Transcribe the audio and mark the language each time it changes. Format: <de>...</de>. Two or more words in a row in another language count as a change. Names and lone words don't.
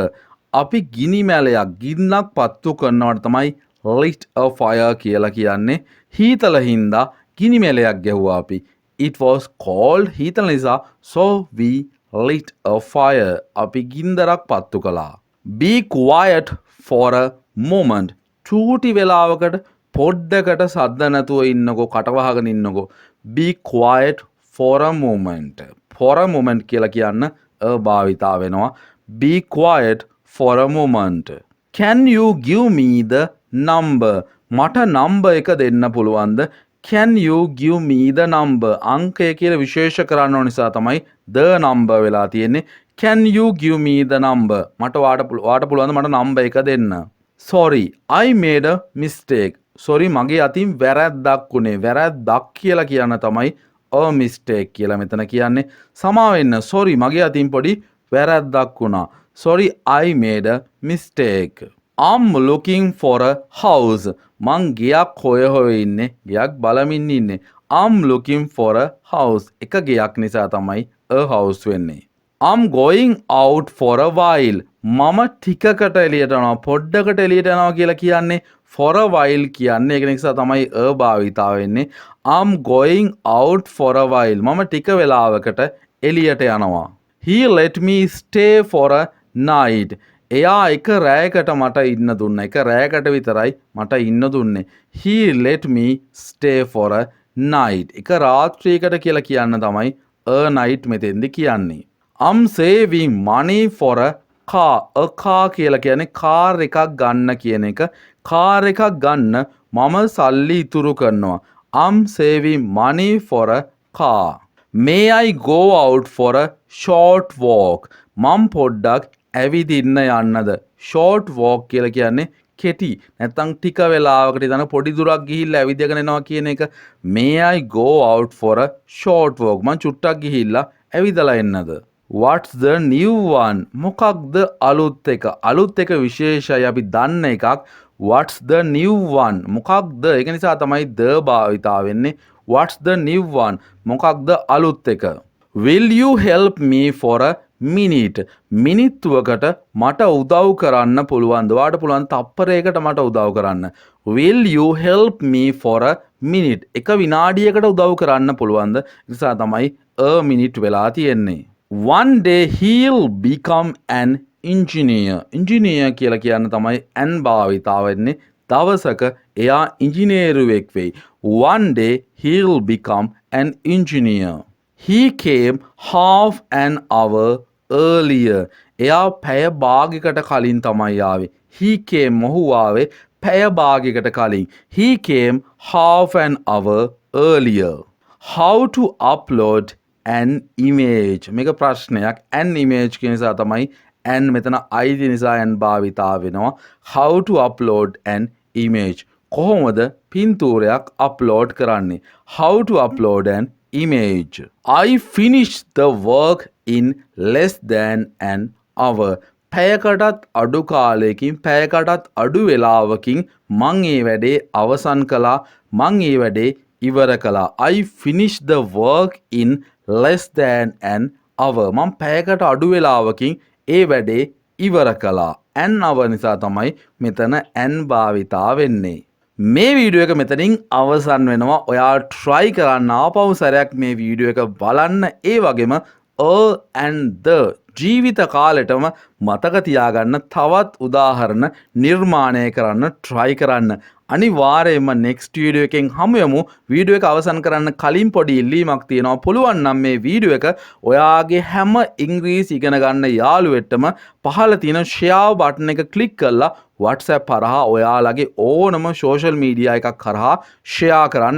<si>අපි ගිනි මැලයක් ගින්නක් පත්තු කරනවට තමයි</si> <en>lit a fire</en> <si>කියලා කියන්නේ. හීතල හින්දා ගිනි මැලයක් ගැහුවා අපි.</si> <en>It was cold,</en> <si>හීතල නිසා,</si> <en>so we lit a fire.</en> <si>අපි ගින්දරක් පත්තු කළා.</si> <en>Be quiet for a moment.</en> <si>චූටි වෙලාවකට පොඩ්ඩකට සද්ද නැතුව ඉන්නකෝ, කටවහගෙන ඉන්නකෝ.</si> <en>Be quiet for a moment. For a moment</en> <si>කියලා කියන්න භාවිතා වෙනවා.</si> <en>Be quiet for a moment. Can you give me the number?</en> <si>මට number එක දෙන්න පුළුවන්ද?</si> <en>Can you give me the number?</en> <si>අංකය කියලා විශේෂ කරන්න ඕන නිසා තමයි</si> <en>the number</en> <si>වෙලා තියෙන්නේ.</si> <en>Can you give me the number?</en> <si>මට වාට පුළුවන්ද මට number එක දෙන්න?</si> <en>Sorry, I made a mistake. Sorry,</en> <si>මගේ අතින් වැරැද්දක් උනේ. වැරැද්දක් කියලා කියන්න තමයි</si> <en>a mistake</en> <si>කියලා මෙතන කියන්නේ. සමා වෙන්න. Sorry, මගේ අතින් පොඩි වැරැද්දක් වුණා.</si> <en>Sorry, I made a mistake. I'm looking for a house.</en> <si>මං ගයක් හොය ඉන්නේ. ගයක් බලමින් ඉන්නේ.</si> <en>I'm looking for a house.</en> <si>එක ගයක් නිසා තමයි</si> <en>a house වෙන්නේ. I'm going out for a while.</en> <si>මම ටිකකට එළියට යනවා පොඩ්ඩකට එළියට යනවා කියලා කියන්නේ</si> <en>for a while</en> <si>කියන්නේ ඒක නිසා තමයි a භාවිතා වෙන්නේ.</si> <en>I'm going out for a while.</en> <si>මම ටික වෙලාවකට එළියට යනවා.</si> <en>He let me stay for a night.</en> <si>එයා එක රැයකට මට ඉන්න දුන්න. එක රැයකට විතරයි මට ඉන්න දුන්නේ.</si> <en>He let me stay for a night.</en> <si>එක රාත්‍රියකට කියලා කියන්න තමයි</si> <en>a night</en> <si>මෙතෙන්දි කියන්නේ.</si> <en>I'm saving money for a car. A car</en> <si>කියලා කියන්නේ කාර් එකක් ගන්න කියන එක. කාර් එකක් ගන්න මම සල්ලි ඉතුරු කරනවා.</si> <en>I'm saving money for a car. May I go out for a short walk?</en> <si>මම පොඩ්ඩක් ඇවිදින්න යන්නද?</si> <en>short walk</en> <si>කියලා කියන්නේ කෙටි. නැත්නම් ටික වෙලාවකට ඉතන පොඩි දුරක් ගිහිල්ලා ඇවිදගෙන එනවා කියන එක.</si> <en>May I go out for a short walk?</en> <si>මම චුට්ටක් ගිහිල්ලා ඇවිදලා එන්නද?</si> <en>What's the new one?</en> <si>මොකක්ද අලුත් එක? අලුත් එක විශේෂයි අපි දන්න එකක්.</si> <en>What's the new one?</en> <si>මොකක්ද? ඒක නිසා තමයි the භාවිතා වෙන්නේ.</si> <en>What's the new one?</en> <si>මොකක්ද අලුත් එක?</si> <en>Will you help me for a minute?</en> <si>මිනිත්තුවකට මට උදව් කරන්න පුළුවන්ද? ඔයාට පුළුවන් තප්පරයකට මට උදව් කරන්න.</si> <en>Will you help me for a minute?</en> <si>එක විනාඩියකට උදව් කරන්න පුළුවන්ද? ඒ නිසා තමයි</si> <en>a minute</en> <si>වෙලා තියෙන්නේ.</si> <en>One day he'll become an engineer.</en> <si>Engineer කියලා කියන්න තමයි an භාවිතා වෙන්නේ. දවසක එයා ඉංජිනේරුවෙක් වෙයි.</si> <en>One day he'll become an engineer. He came half an hour earlier.</en> <si>එයා පැය භාගයකට කලින් තමයි ආවේ.</si> <en>He came</en> <si>මොහු ආවේ පැය භාගයකට කලින්.</si> <en>He came half an hour earlier. How to upload an image.</en> <si>මේක ප්‍රශ්නයක්.</si> <en>an image</en> <si>කියන නිසා තමයි an මෙතන අයිති නිසා an භාවිතා වෙනවා.</si> <en>How to upload an image.</en> <si>කොහොමද පින්තූරයක් අප්ලෝඩ් කරන්නේ?</si> <en>How to upload an image. I finished the work in less than an hour.</en> <si>පැයකටත් අඩු කාලයකින් පැයකටත් අඩු වෙලාවකින් මං ඒ වැඩේ අවසන් කළා. මං ඒ වැඩේ ඉවර කළා.</si> <en>I finished the work in less than an hour.</en> <si>මම පැයකට අඩු වෙලාවකින් ඒ වැඩේ ඉවර කළා.</si> <en>an hour</en> <si>නිසා තමයි මෙතන an භාවිතා වෙන්නේ. මේ වීඩියෝ එක මෙතනින් අවසන් වෙනවා. ඔයා try කරන්න ආපහු සැරයක් මේ වීඩියෝ එක බලන්න. ඒ වගේම</si> <en>and the</en> <si>ජීවිත කාලෙටම මතක තියාගන්න තවත් උදාහරණ නිර්මාණය කරන්න try කරන්න. අනිවාර්යයෙන්ම next වීඩියෝ එකෙන් හමු යමු. වීඩියෝ එක අවසන් කරන්න කලින් පොඩි ඉල්ලීමක් තියෙනවා. පුළුවන් නම් මේ වීඩියෝ එක ඔයාගේ හැම ඉංග්‍රීසි ඉගෙන ගන්න යාළුවෙටම පහළ තියෙන</si> <en>share button</en> <si>එක click කරලා WhatsApp හරහා ඔයාලගේ ඕනම</si> <en>social media</en> <si>එකක් කරහා share කරන්න.</si>